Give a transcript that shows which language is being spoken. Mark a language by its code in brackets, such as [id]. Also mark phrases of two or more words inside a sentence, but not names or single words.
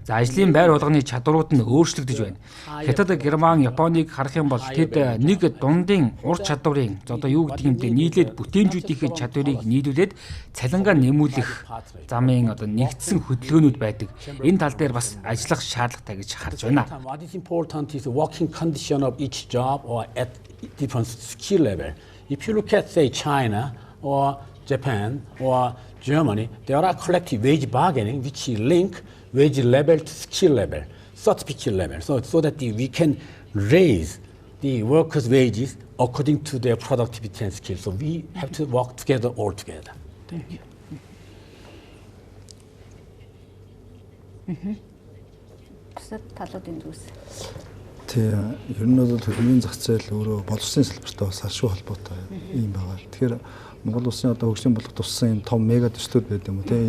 [mn] За ажлын байр болгоны чадварууд нь өөрчлөгдөж байна. Хятад, Герман, Японыг харах юм бол тэд нэг дундын ур чадварын одоо юу гэдэг юмтэй нийлээд бүтээмжүүдийн чадварыг нийлүүлээд цалингаа нэмүүлэх замын одоо нэгдсэн хөдөлгөөнүүд байдаг. Энэ тал дээр бас ажиллах шаардлагатай гэж харж байна. [en] What is important is the working condition of each job or at different skill level. If you look at say China or Japan or Germany, there are collective wage bargaining which link wage level to skill level, certificate level, so that we can raise the workers' wages according to their productivity and skill. So we have to work together all together. Thank you. [mn] Талуудын зүйлс. Тийм, ер нь бол төлөвийн зах зээл өөрөө боловсролын салбартай бас ашиг холбоотой юм байна. Тэгэхээр Монгол улсын одоо хөгжлийн болгох туссан том мега төслүүд байдаг юм уу тийм.